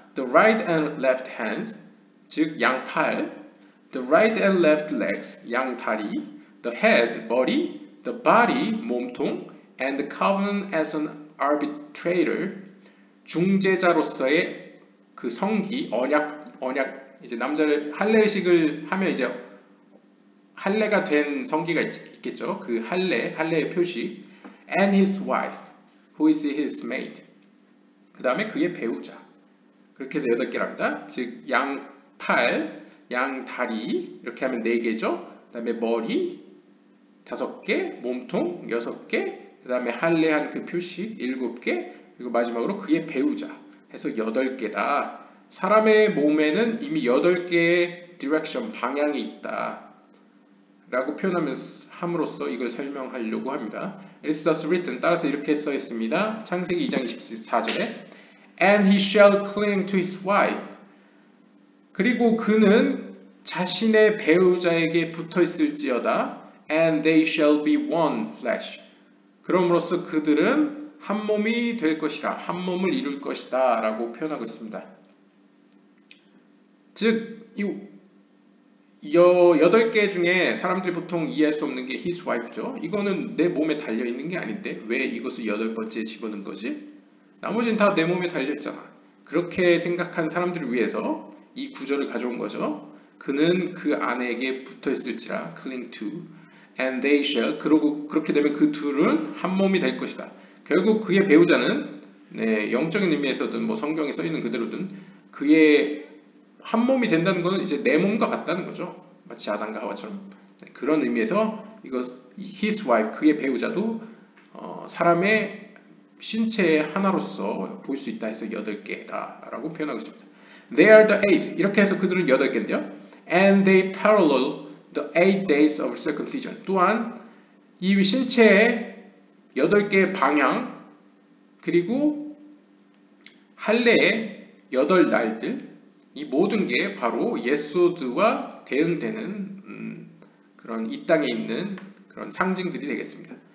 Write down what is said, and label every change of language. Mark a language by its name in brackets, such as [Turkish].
[English] The right and left hands, [Korean] 즉 양팔. [English] The right and left legs, [Korean] 양다리. [English] The head, [Korean] 머리. [English] The body, [Korean] 몸통. [English] And the covenant as an arbitrator, [Korean] 중재자로서의 그 성기, 언약, 이제 남자를 할례식을 하면 이제 할례가 된 성기가 있겠죠. 그 할례의 표시. [English] And his wife, who is his maid. [Korean] 그 다음에 그의 배우자. 그렇게 해서 8개랍니다. 즉 양팔, 양다리 이렇게 하면 4개죠. 그 다음에 머리 5개, 몸통 6개, 그 다음에 할례한 그 표식 7개, 그리고 마지막으로 그의 배우자 해서 8개다. 사람의 몸에는 이미 8개의 디렉션, 방향이 있다 라고 함으로써 이걸 설명하려고 합니다. [English] It's thus written, [Korean] 따라서 이렇게 써 있습니다. 창세기 2장 24절에 [English] And he shall cling to his wife. [Korean] 그리고 그는 자신의 배우자에게 붙어 있을지어다. [English] And they shall be one flesh. [Korean] 그럼으로써 그들은 한 몸이 될 것이라, 한 몸을 이룰 것이다 라고 표현하고 있습니다. 즉, 이 8개 중에 사람들이 보통 이해할 수 없는 게 [English] his wife [Korean] 죠. 이거는 내 몸에 달려있는 게 아닌데 왜 이것을 8번째에 집어넣은 거지? 나머지는 다 내 몸에 달려있잖아. 그렇게 생각한 사람들을 위해서 이 구절을 가져온 거죠. 그는 그 아내에게 붙어있을지라, [English] cling to. And they shall, [Korean] 그러고 그렇게 되면 그 둘은 한 몸이 될 것이다. 결국 그의 배우자는 영적인 의미에서든 뭐 성경에 써 있는 그대로든 그의 한 몸이 된다는 것은 이제 내 몸과 같다는 거죠. 마치 아담과 하와처럼. 그런 의미에서 이것 [English] his wife, [Korean] 그의 배우자도 사람의 신체의 하나로서 볼 수 있다 해서 8개다 라고 표현하고 있습니다. [English] They are the 8. [Korean] 이렇게 해서 그들은 8개인데요. [English] And they parallel the 8 days of circumcision. [Korean] 또한 이 신체의 8개의 방향 그리고 할례의 8날들, 이 모든 게 바로 예소드와 대응되는 그런 이 땅에 있는 그런 상징들이 되겠습니다.